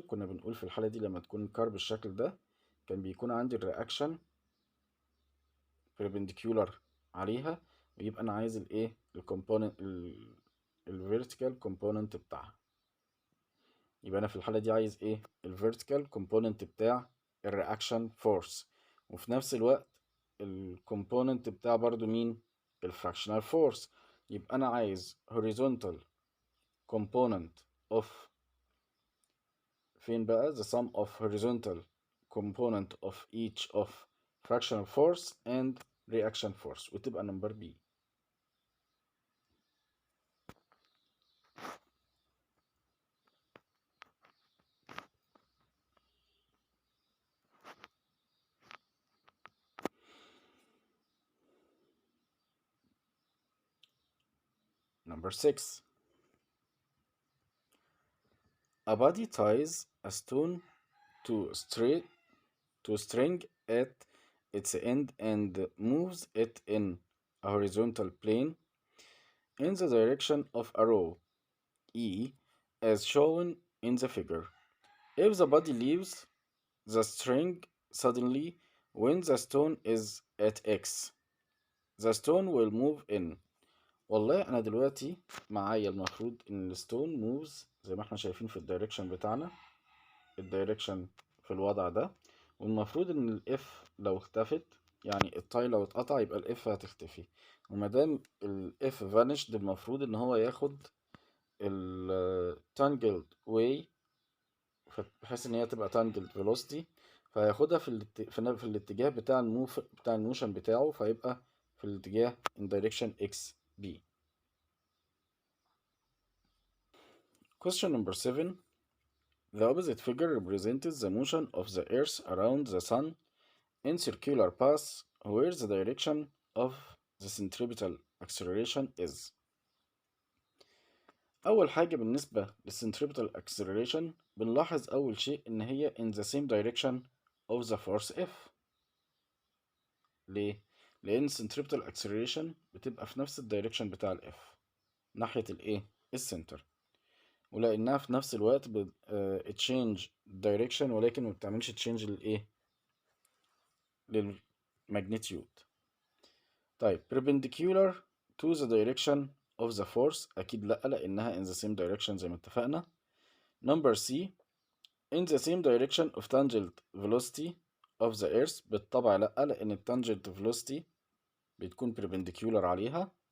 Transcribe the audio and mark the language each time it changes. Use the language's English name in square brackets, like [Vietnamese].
[Arabic] كنا بنقول في الحالة دي لما تكون الكار بالشكل ده كان بيكون عندي الرياكشن perpendicular عليها، ويبقى انا عايز الايه الكومبوننت الفيرتيكال كومبوننت بتاعها. يبقى انا في الحالة دي عايز ايه؟ الفيرتيكال كومبوننت بتاع الرياكشن فورس، وفي نفس الوقت الكومبوننت بتاع برضو مين؟ الفراكشنال فورس. يبقى انا عايز [English] horizontal component of [Arabic] فين بقى [English] the sum of horizontal component of each of fractional force and reaction force، [Arabic] وتبقى نمبر [English] B. Number 6. A body ties a stone to straight to string at its end and moves it in a horizontal plane in the direction of a row E as shown in the figure. If the body leaves the string suddenly when the stone is at X, the stone will move in. [Arabic] والله انا دلوقتي معايا المفروض ان الستون موفز زي ما احنا شايفين في الدايركشن بتاعنا، الدايركشن في الوضع ده، والمفروض ان الاف لو اختفت، يعني التاي لو اتقطع يبقى الاف هتختفي، ومادام الاف فانشد المفروض ان هو ياخد التانجلد واي بحيث ان هي تبقى تانجلد فيلوسيتي، فهياخدها في الاتجاه بتاع بتاع الموشن بتاعه، فيبقى في الاتجاه [English] in direction x b. Question number 7. The opposite figure represents the motion of the earth around the sun in circular path where the direction of the centripetal acceleration is. [Arabic] أول حاجة بالنسبة للcentripetal acceleration بنلاحظ أول شيء إن هي [English] in the same direction of the force F. [Arabic] ليه؟ لأن centripetal acceleration بتبقى في نفس الدايركشن بتاع ال F ناحية الإيه؟ السنتر، ولأنها في نفس الوقت change direction ولكن ما بتعملش change للإيه؟ للماجنتيود. طيب [English] perpendicular to the direction of the force [Arabic] أكيد لأ، لأنها [English] in the same direction [Arabic] زي ما اتفقنا. [English] Number C. in the same direction of tangent velocity of the earth [Arabic] بالطبع لأ، لأن التانجنت [English] velocity [Arabic] بتكون [English] perpendicular [Arabic] عليها.